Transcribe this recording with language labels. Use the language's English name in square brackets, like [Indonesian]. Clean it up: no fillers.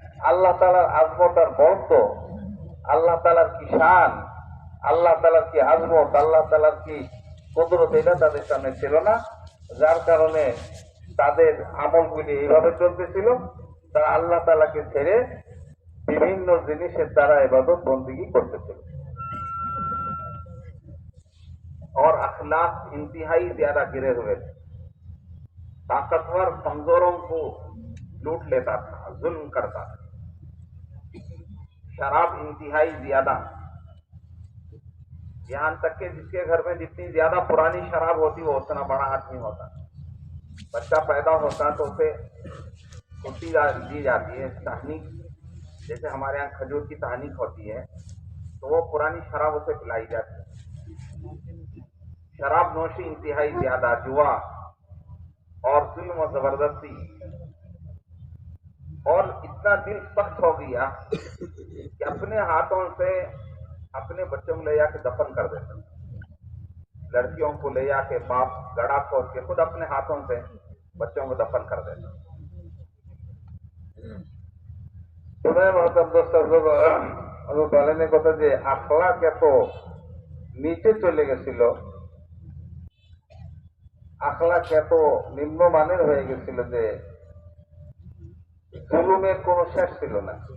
[Bangla] আল্লাহ তাআলার আজমত আর বরত্ব, আল্লাহ তাআলার কি শান, আল্লাহ তাআলার কি আজমত, আল্লাহ তাআলার কি কুদরত, এটা তাদের সামনে ছিল না। যার কারণে তাদের আমলগুলি এইভাবে চলতেছিল। তারা আল্লাহ তাআলাকে ছেড়ে বিভিন্ন জিনিসের দ্বারা ইবাদত বন্দেগী করতেছিল। [Hindi] और अखलाक इंतहाई ज्यादा गिरे हुए थे। ताकतवर कमजोरों को लूट लेता था, जुल्म करता था। शराब इंतहाई ज्यादा, यहाँ तक कि जिसके घर में जितनी ज्यादा पुरानी शराब होती वो उतना बड़ा आदमी होता। बच्चा पैदा होता तो उसे छुट्टी दी जाती है, तहनीक, जैसे हमारे यहाँ खजूर की तहनीक होती है, तो वो पुरानी शराब उसे पिलाई जाती है। शराब नोशी इंतहाई ज्यादा, जुआ और जुल्म और जबरदस्ती, और इतना दिल सख्त हो गया कि अपने हाथों से अपने बच्चों को ले जाके दफन कर देते। लड़कियों को ले जाके बाप गड़ा खोद के खुद अपने हाथों से बच्चों को दफन कर देते। [Bangla] বলেন কথা যে আখলাক এত নিচে চলে গেছিল, আখলাক এত নিম্নমানের হয়ে গেছিল যে জুলুমের কোনো শেষ ছিল না।